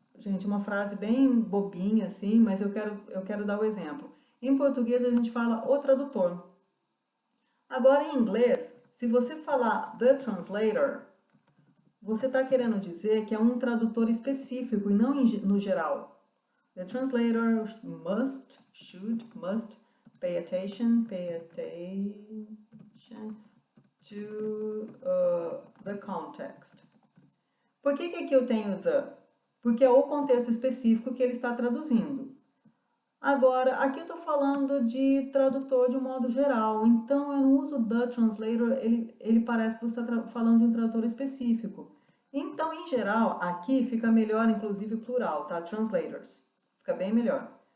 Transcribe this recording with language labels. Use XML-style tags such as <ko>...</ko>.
<pt>Gente, uma frase bem bobinha assim, mas eu quero dar o exemplo. Em português a gente fala o tradutor. Agora em inglês, se você falar</pt> <en>the translator,</en> <pt>você está querendo dizer que é um tradutor específico e não no geral.</pt> <en>The translator must pay attention to the context.</en> <pt>Por que aqui eu tenho the? Porque é o contexto específico que ele está traduzindo. Agora, aqui eu estou falando de tradutor de um modo geral, então eu não uso</pt> <en>the translator,</en> <pt>ele parece que você está falando de um tradutor específico. Então, em geral, aqui fica melhor, inclusive, plural, tá? Translators. Fica bem melhor.</pt>